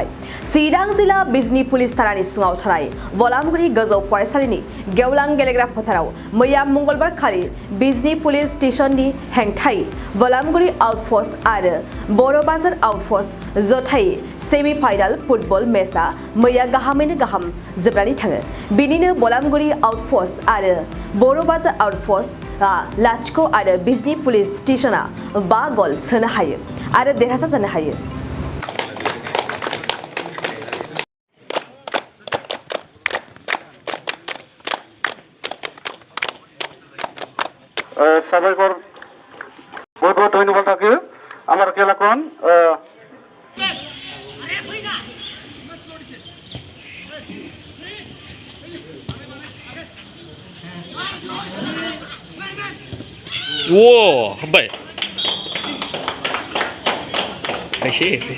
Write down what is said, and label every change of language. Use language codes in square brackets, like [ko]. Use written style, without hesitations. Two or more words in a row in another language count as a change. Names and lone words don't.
[brx] चिरां जिल्ला बिजनी पुलिस थानानि सिङाव थानाय बलामगुरि गोजौ फरायसालिनि गेवलां गेलेग्रा फोथाराव मैया मंगलबार खालि बिजनी [en] police station [brx] हेंथायै बलामगुरि आउटपोस्ट आरो बर' बाजार आउटपोस्ट जथायै [en] semi-final football match [brx] मैया गाहामैनो गाहाम जोबनानै थाङो। बिनिनो बलामगुरि आउटपोस्ट आरो बर' बाजार आउटपोस्ट लाथिख' आरो बिजनी [en] police station [brx] 5 गल सोनो हायो आरो देरहासार जानो हायो। [as] সাবাইকর বহুত বহুত ধন্যবাদ থাকে আমার খেলাখন [ko] 와, 한 발. 다시.